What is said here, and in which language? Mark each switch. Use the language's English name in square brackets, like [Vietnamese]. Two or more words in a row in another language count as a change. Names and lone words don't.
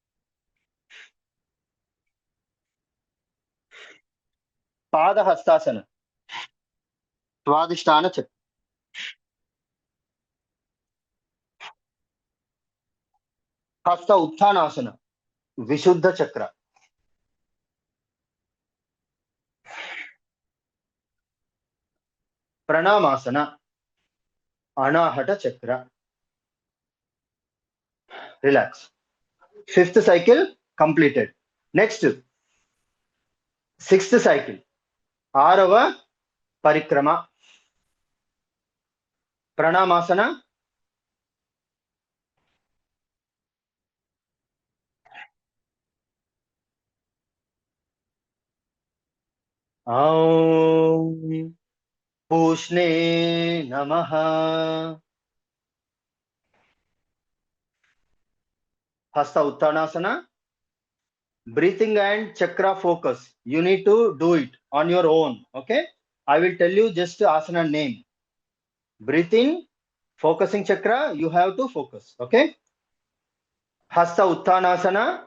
[Sanskrit] పాద హస్తాసన స్వాదిష్టాన చక్ర, హస్త ఉత్థానాసన విశుద్ధ చక్ర, ప్రణామాసన అనాహట చక్ర. [English] Relax. Fifth cycle completed. Next sixth cycle, [Telugu] 6వ పరిక్రమ. [Sanskrit] ప్రణామాసన, ॐ पूष्णे नमः. हस्त उत्थानासana. [English] Breathing and chakra focus. You need to do it on your own. Okay. I will tell you just asana name. Breathe in, focusing chakra. You have to focus. Okay. Hasta uttanasana.